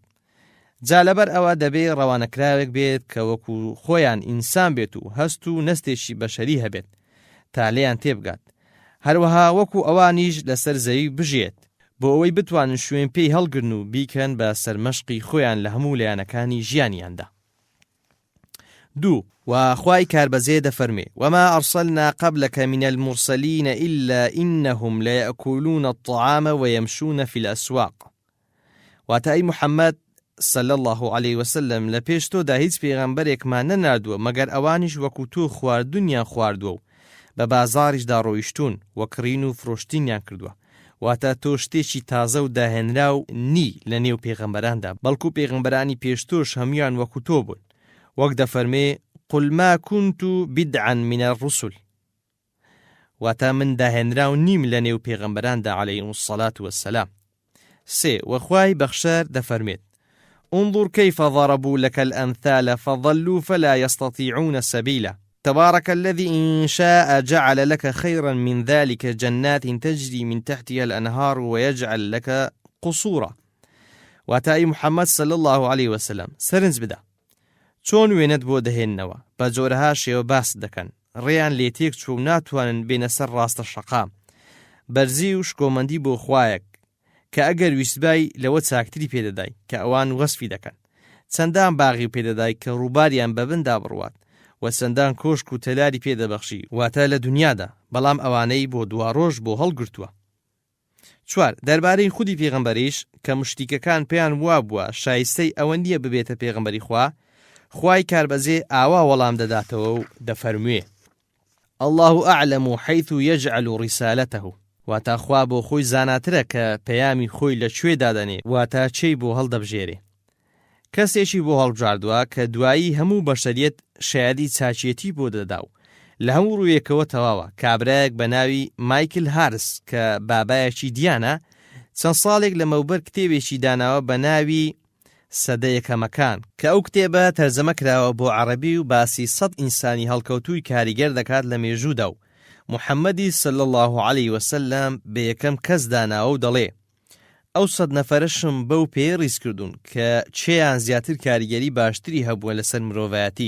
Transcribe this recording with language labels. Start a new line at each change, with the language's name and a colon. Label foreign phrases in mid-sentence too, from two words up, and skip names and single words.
Central Kurdish: جا لەبەر ئەوە دەبێ ڕەوانەکراوێک بێت کە وەکو خۆیان ئینسان بێت و هەست و نەستێکی بەشەری هەبێت تا لێیان تێبگات هەروەها وەکو ئەوانیش لەسەر زەوی بژێت بۆ ئەوەی بتوانن شوێن پێی هەڵگرن و بیکەن بە سەرمەشقی خۆیان لە هەموو لایەنەکانی ژیانیاندا. 2. وخواي كاربزي دفرمي
Arabic: وما أرسلنا قبلك من المرسلين إلا إنهم ليأكلون الطعام ويمشون في الأسواق.
Central Kurdish: واتأي محمد
Arabic: صلى الله عليه وسلم
Central Kurdish: لپیشتو دا هیچ پیغمبرێک ما نەناردووە مەگەر ئەوانیش وەکو تۆ خواردنیان خواردووە و بە بازاریشدا ڕۆیشتون و کڕین و فرۆشتینیان کردووە. واتە تۆ شتێکی تازە و داهێنراو نی لە نێو پێغەمبەراندا بەڵکو پێغەمبەرانی پێشتۆش هەمویان وەکو تۆ بوون. وەک دەفەرمێ
Arabic: قل ما كنت بدعا من الرسل.
Central Kurdish: واتە من داهێنراو نیم لە نێو پێغەمبەراندا
Arabic: عليهم الصلاة والسلام.
Central Kurdish: 3. وخوای بەخشەر دەفەرمێت
Arabic: انظر كيف ضربوا لك الأمثال فضلوا فلا يستطيعون سبيلا تبارك الذي إن شاء جعل لك خيرا من ذلك جنات تجري من تحتها الأنهار ويجعل لك قصورا.
Central Kurdish: واتای محمد
Arabic: صلى الله عليه وسلم
Central Kurdish: سرنج بدا چۆن وێنەت بۆ دەهێننەوە بە جۆرەها شێوە باس دەکەن ڕێیان لێتێک چوو ناتوانن بێنە سەر ڕاستە شەقام بەرزی و شکۆمەندی بۆ خوایەک کە ئەگەر ویستبای لەوە چاکتری پێدەدای کە ئەوان وەسفی دەکەن چەندان باغی پێدەدای کە ڕووباریان بەبندا بڕوات و چەندان کۆشک و تەلاری پێدەبەخشی واتە لە دنیادا بەڵام ئەوانەی بۆ دواڕۆژ بۆ هەڵگرتووە. 4. دەربارەی خودی پێغەمبەریش کە مشتیکەکان پێیان وا بووە شایستەی ئەوە نییە ببێتە پێغەمبەری خوای کاربەزێ ئاوا وەڵام دەداتەوە و دەفەرموێ
Arabic: الله أعلم حيث يجعل رسالته.
Central Kurdish: واتا خوا بۆ خۆی زاناترە کە پەیامی خۆی لەکوێ دادەنێ واتا چێی بۆ هەڵدەبژێرێ. کەسێکی بۆ هەڵبژاردووە کە دوایی هەموو بەشەریەت شایەدی چاچیەتی بۆ دەدا و لە هەموو ڕوویەکەوە تەواوە. کابرایەک بە ناوی مایکل هارس کە بابایەکی دیانە چەند ساڵێک لەمەوبەر کتێبێکی داناوە بە ناوی سەدەیەکەمەکان کە ئەو کتێبە تەرجەمە کراوە بۆ عەرەبی و باسی 100 ئینسانی هەڵکەوتووی کاریگەر دەکات لە مێژوودا و محەممەدی
Arabic: صلی الله عليه وسلم
Central Kurdish: بە یەکەم کەس داناوە و دەڵێ ئەو 100 نەفەرشم بەو پێ ڕیز کردوون کە چێیان زیاتر کاریگەری باشتری هەبووە لەسەر مرۆڤایەتی.